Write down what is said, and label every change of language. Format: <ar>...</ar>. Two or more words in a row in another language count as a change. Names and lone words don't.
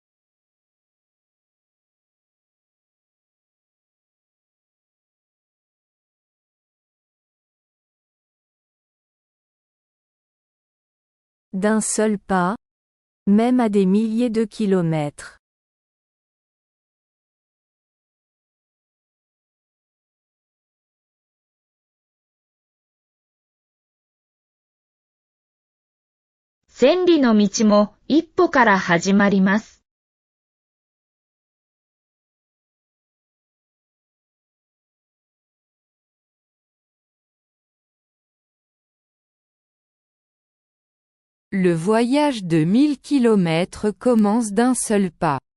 <fr>D'un seul pas, même à des milliers de kilomètres.</fr> <ja>千里の道も一歩から始まります。</ja> <fr>Le voyage de 1000 kilomètres commence d'un seul pas.</fr>